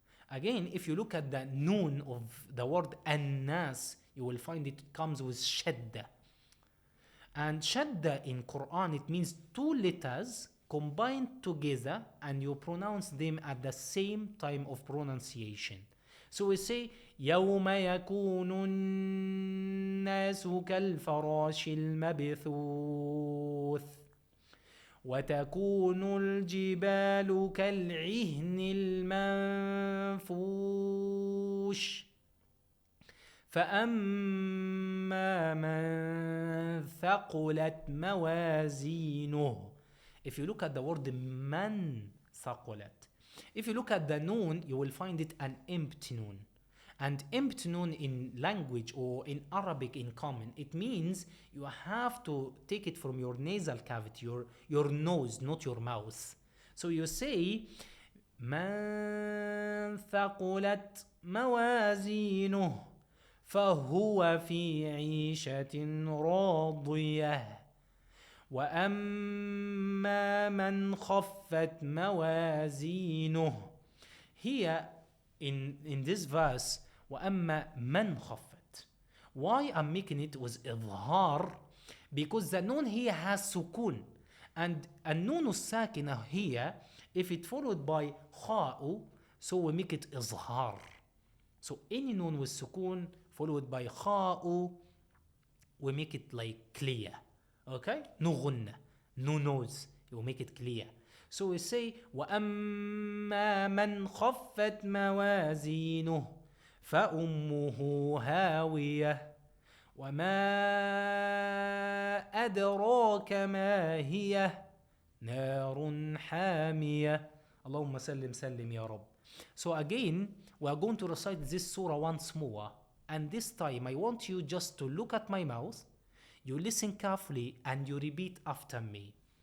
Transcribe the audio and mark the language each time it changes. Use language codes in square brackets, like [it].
[en] Again, if you look at the noon of the word الناس, you will find it comes with shadda. And shadda in Quran, it means 2 letters combined together and you pronounce them at the same time of pronunciation. So we say [ar] يوم يكون الناس كالفراش المبثوث وتكون الجبال كالعهن المنفوش فأما من ثقلت موازينه. [en] If you look at the word من ثقلت, if you look at the noon, you will find it an empty noon. And empty noon in language or in Arabic in common, it means you have to take it from your nasal cavity, your nose, not your mouth. So you say [ar] من ثقلت موازينه فهو في عيشة راضية وأما من خفت موازينه. [en] Here in this verse وأما من خفت, why I'm making it with إظهار? Because the noon here has sukun, and النون الساكنة here, if it followed by خاء, so we make it إظهار. So any noon with sukun followed by خاء, we make it like clear. Okay? No غنة, no nose. You make it clear. So we say [ar] وأما من خفت موازينه فأمه هاوية وما أدراك ما هي نار حامية. اللهم سلم سلم يا رب. [en] So again, we are going to recite this surah once more, and this time I want you just to look at my mouth, you listen carefully, and you repeat after me.